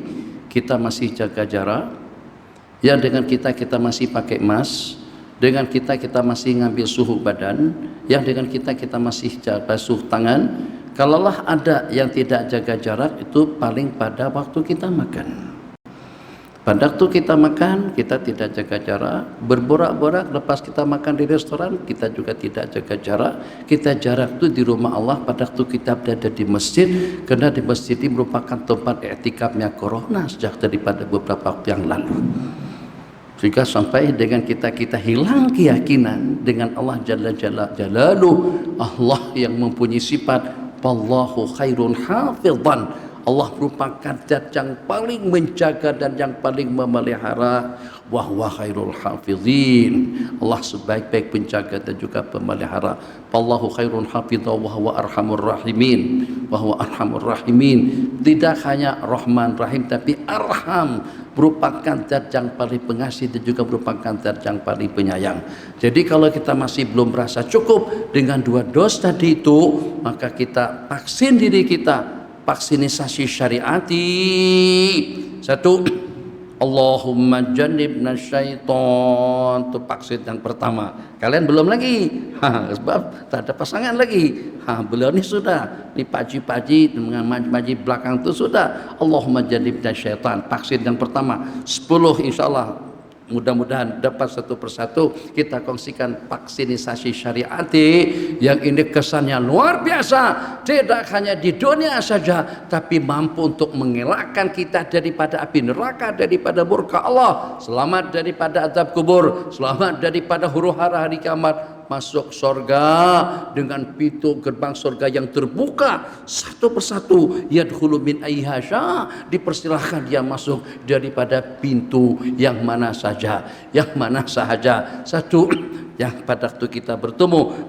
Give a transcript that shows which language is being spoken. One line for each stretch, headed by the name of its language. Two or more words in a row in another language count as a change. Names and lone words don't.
Malay: Kita masih jaga jarak, yang dengan kita masih pakai mask, dengan kita masih ngambil suhu badan, yang dengan kita masih basuh tangan. Kalaulah ada yang tidak jaga jarak, itu paling pada waktu kita makan. Pada waktu kita makan, kita tidak jaga jarak, berborak-borak lepas kita makan di restoran, kita juga tidak jaga jarak. Kita jarak itu di rumah Allah pada waktu kita berada di masjid, karena di masjid ini merupakan tempat i'tikafnya corona sejak daripada beberapa waktu yang lalu. Sehingga sampai dengan kita hilang keyakinan dengan Allah Jalla Jalaluh, Allah yang mempunyai sifat
Arabic: والله خير حافظا.
Malay: Allah merupakan zat yang paling menjaga dan yang paling memelihara.
Arabic: وهو خير الحافظين.
Malay: Allah sebaik-baik penjaga dan juga pemelihara.
Arabic: والله خير حافظا وهو أرحم الراحمين. وهو أرحم الراحمين.
Malay: Tidak hanya Rahman Rahim, tapi Arham, merupakan zat yang paling pengasih dan juga merupakan zat yang paling penyayang. Jadi kalau kita masih belum merasa cukup dengan 2 dos tadi itu, maka kita vaksin diri kita, vaksinisasi syariati. 1,
Arabic: اللهم جنبنا الشيطان,
Malay: itu vaksin yang pertama. Kalian belum lagi, sebab tak ada pasangan lagi. Beliau ini sudah, ini paji-paji dengan maji belakang itu sudah.
Arabic: اللهم جنبنا الشيطان,
Malay: vaksin yang pertama. 10 insyaallah. Mudah-mudahan dapat satu persatu kita kongsikan vaksinisasi syariati yang ini kesannya luar biasa, tidak hanya di dunia saja, tapi mampu untuk mengelakkan kita daripada api neraka, daripada murka Allah, selamat daripada azab kubur, selamat daripada huru-hara hari kiamat, masuk surga dengan pintu gerbang surga yang terbuka satu persatu,
Arabic: يدخل من أيها شاء,
Malay: dipersilahkan dia masuk daripada pintu yang mana saja, satu yang pada waktu kita bertemu.